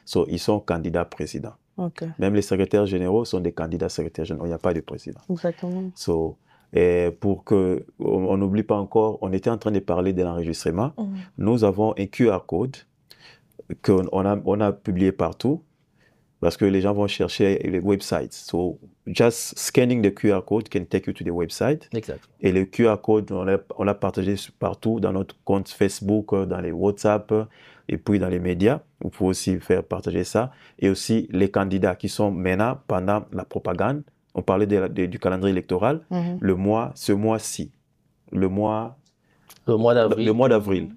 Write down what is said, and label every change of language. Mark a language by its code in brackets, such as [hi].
[fr] Ils sont candidats présidents. Même les secrétaires généraux sont des candidats secrétaires généraux. Il n'y a pas de président. Exactement. Et pour qu'on n'oublie pas encore, on était en train de parler de l'enregistrement. Nous avons un QR code qu'on a publié partout parce que les gens vont chercher les websites. [en] So, just scanning the QR code can take you to the website. [fr] Exact. Et le QR code, on l'a partagé partout dans notre compte Facebook, dans les WhatsApp et puis dans les médias. Vous pouvez aussi faire partager ça. Et aussi les candidats qui sont maintenant pendant la propagande. On parlait du calendrier électoral. Ce mois-ci, le mois d'avril.